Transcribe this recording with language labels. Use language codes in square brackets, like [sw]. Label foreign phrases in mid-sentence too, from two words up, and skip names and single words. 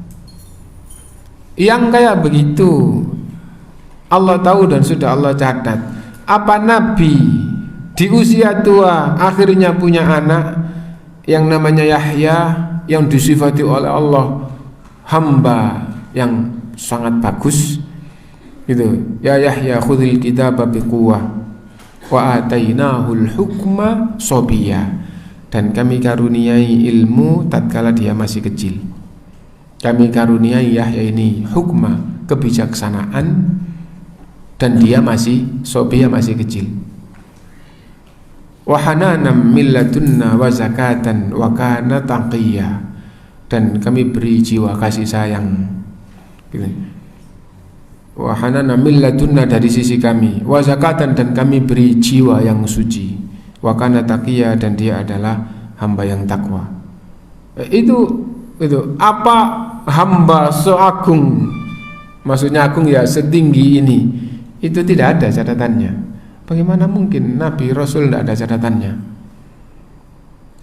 [id] Yang kayak begitu Allah tahu dan sudah Allah catat. Apa Nabi di usia tua akhirnya punya anak yang namanya Yahya, yang disifati oleh Allah hamba yang sangat bagus gitu. [ar] يا يحيى خذ الكتاب بقوة وآتيناه الحكم صبيا. [id] Dan kami karuniai ilmu tatkala dia masih kecil. Kami karuniai Yahya ini hukma, kebijaksanaan, dan dia masih sobiyya, masih kecil. [ar] وحنانا من لدنا وزكاة وكان تقيا. [id] Dan kami beri jiwa kasih sayang gitu. [ar] وحنانا من لدنا, [id] dari sisi kami, [ar] وزكاة, [id] dan kami beri jiwa yang suci, [ar] وكان تقيا, [id] dan dia adalah hamba yang takwa. Itu apa hamba seagung, maksudnya agung ya setinggi ini, itu tidak ada catatannya. Bagaimana mungkin Nabi Rasul tidak ada catatannya?